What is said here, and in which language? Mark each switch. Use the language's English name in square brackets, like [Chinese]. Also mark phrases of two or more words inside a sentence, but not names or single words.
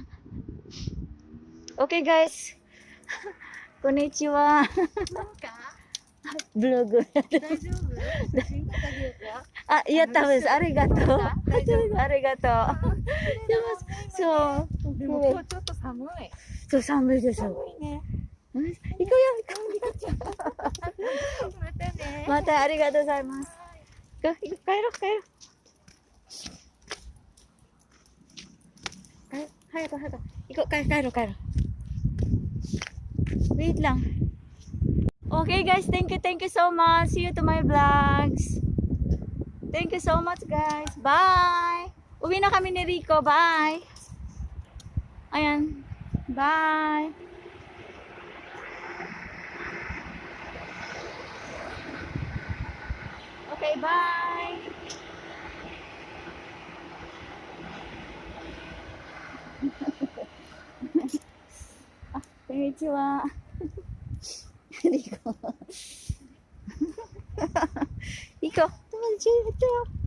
[English] Okay, guys. [Japanese] Konnichiwa. [English] Vlog. [Japanese] 大丈夫？写真撮ってあげようか。あ、やったです。ありがとう。大丈夫？ありがとう。そう。でも今日ちょっと寒い。そう、寒いです。寒いね。行こうよ、またね。またありがとうございます。帰ろう。早く。行こう、帰ろう。Wait lang. [English] Okay guys, thank you so much. See you to my vlogs. Thank you so much guys. Bye. [Filipino] Uwi na kami ni Rico. Bye. Ayan. [English] Bye. Okay, bye. [Japanese] Konnichiwa. Rico. Rico, tomodachi itoよ。